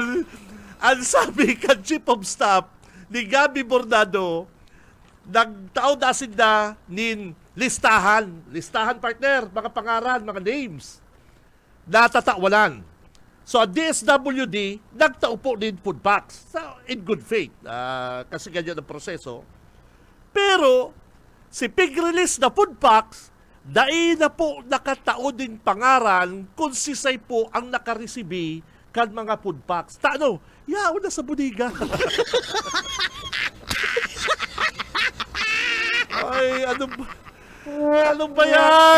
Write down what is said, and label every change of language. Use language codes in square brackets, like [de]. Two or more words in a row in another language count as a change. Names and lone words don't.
[bik] Ang sabi ka Chief of Staff ni Gabi Bordado, nagtao dasin na nin listahan. Listahan, partner, mga pangaran, mga names. Natatawalan. So, ang DSWD, nagtao po din food packs. [en] So, in good faith. [tl] Kasi ganyan ang proseso. [bik] Pero, si pig release na food packs, dai na po nakatao din pangaran kung sisay po ang nakaresibi kan mga food packs. Taano, yaon na sa budiga. [tl] Ay, ano ba yan?